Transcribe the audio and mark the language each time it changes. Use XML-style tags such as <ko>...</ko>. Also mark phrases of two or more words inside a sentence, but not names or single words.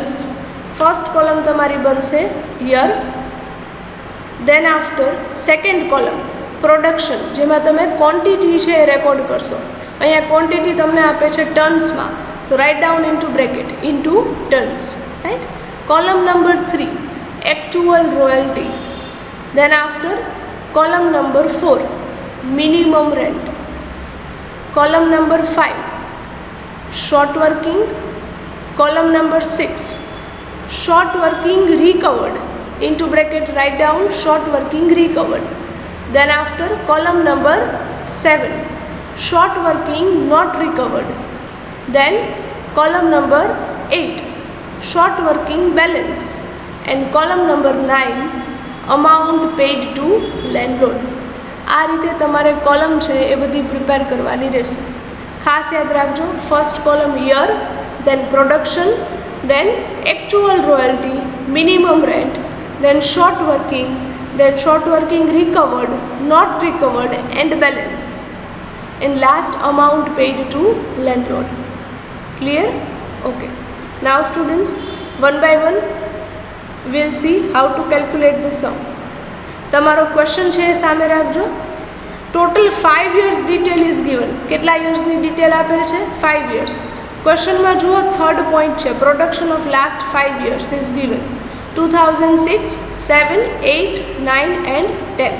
<en>first column</en> <gu>તમારી બનશે યર.</gu> <en>then after second column production,</en> <gu>જેમાં તમે ક્વોન્ટિટી છે એ રેકોર્ડ કરશો. અહીંયા ક્વોન્ટિટી તમને આપે છે ટન્સમાં,</gu> <en>so write down into bracket into tons. right? column number 3 actual royalty. Then after column number 4 minimum rent. Column number 5 short working. Column number 6 short working recovered, into bracket write down short working recovered. Then after column number 7 short working not recovered. Then column number 8 short working balance. And column number 9 amount paid to landlord.</en> <gu>આ રીતે તમારે કોલમ છે એ બધી પ્રિપેર કરવાની રહેશે. ખાસ યાદ રાખજો,</gu> <en>first column year, then production, then actual royalty, minimum rent, then short working recovered, not recovered and balance, and last amount paid to landlord. clear? okay. now students, one by one we'll see how to calculate the sum.</en> <gu>તમારો ક્વેશ્ચન છે એ સામે રાખજો.</gu> <en>total 5 years detail is given.</en> <gu>કેટલા યર્સની ડિટેલ આપેલ છે? 5 years. ક્વેશ્ચનમાં જુઓ,</gu> <en>third point</en> <gu>છે</gu> <en>production of last 5 years is given 2006, 7, 8, 9 and 10.</en>